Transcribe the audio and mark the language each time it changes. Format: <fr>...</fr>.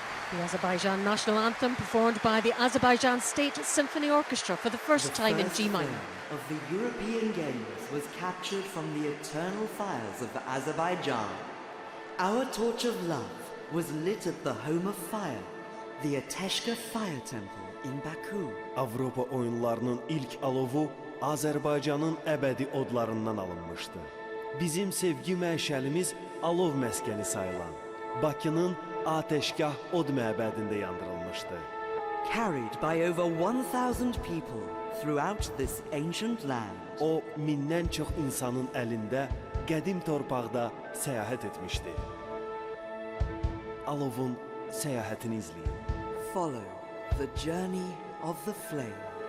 <en>The Azerbaijan national anthem performed by the Azerbaijan State Symphony Orchestra for the first time in G minor. Of the European Games was captured from the eternal fires of Azerbaijan. Our torch of love was lit at the home of fire, the Ateşka Fire Temple in Baku.</en> <az>Avropa oyunlarının ilk alovu Azərbaycanın əbədi odlarından alınmışdı. Bizim sevgi məşəlimiz alov məskəni sayılan Bakının Ateşgah od məbədində yandırılmışdı.</az> <en>Carried by over 1,000 people throughout this ancient land.</en> <az>O, mindən çox insanın əlində qədim torpaqda səyahət etmişdi. Alovun səyahətini izləyin.</az> <en>Follow the journey of the flame.</en>